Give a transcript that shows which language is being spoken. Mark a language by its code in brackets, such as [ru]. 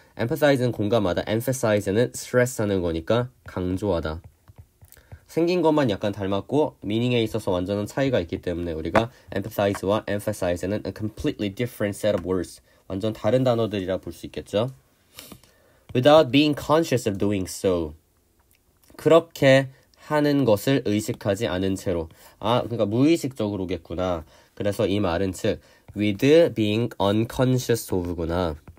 [ko] emphasize는 공감하다, emphasize는 stress하는 거니까 강조하다. 생긴 것만 약간 닮았고 meaning에 있어서 완전한 차이가 있기 때문에 우리가 empathize와 emphasize는 [en] a completely different set of words. [ko] 완전 다른 단어들이라 볼 수 있겠죠. [en] Without being conscious of doing so. [ko] 그렇게 하는 것을 의식하지 않은 채로. 그러니까 무의식적으로겠구나. 그래서 이 말은 즉 [en] with being unconscious of [ko] 구나.